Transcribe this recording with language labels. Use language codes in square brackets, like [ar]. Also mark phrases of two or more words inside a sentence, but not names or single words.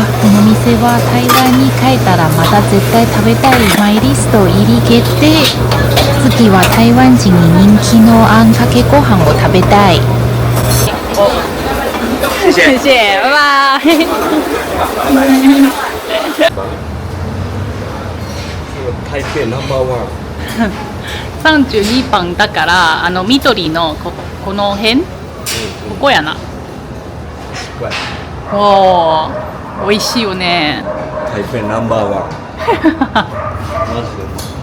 [ja] この店は台湾に帰ったらまた絶対食べたいマイリスト入り決定。次は台湾人に人気のあんかけご飯を食べたい。 [zh] 谢谢，拜拜。 [ja] 台北ナンバーワン。 32番だから緑のこの辺、ここやな。おー、美味しいよね。台北ナンバーワン。マジで。